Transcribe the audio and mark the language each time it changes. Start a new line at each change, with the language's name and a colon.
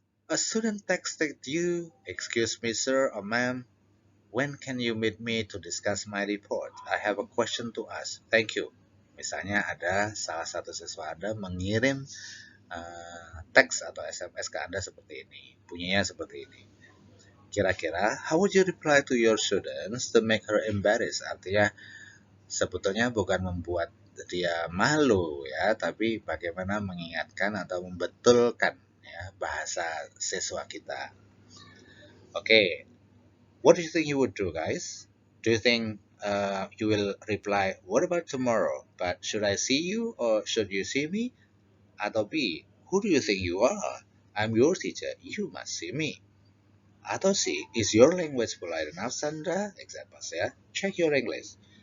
English: A student texted you, "Excuse me sir or ma'am, when can you meet me to discuss my report? I have a question to ask. Thank you."
Indonesian: Misalnya ada salah satu siswa Anda mengirim teks atau SMS ke Anda seperti ini. bunyinya seperti ini. Kira-kira,
English: how would you reply to your students to make her embarrassed?
Indonesian: Artinya, sebetulnya bukan membuat dia malu ya, tapi bagaimana mengingatkan atau membetulkan ya bahasa siswa kita.
English: Oke, what do you think you would do, guys? Do you think you will reply, what about tomorrow? But should I see you or should you see me?
Indonesian: Atau
English: B, who do you think you are? I'm your teacher, you must see me.
Indonesian: Atau
English: C, is your language polite enough, Sandra? Examples ya. Check your English.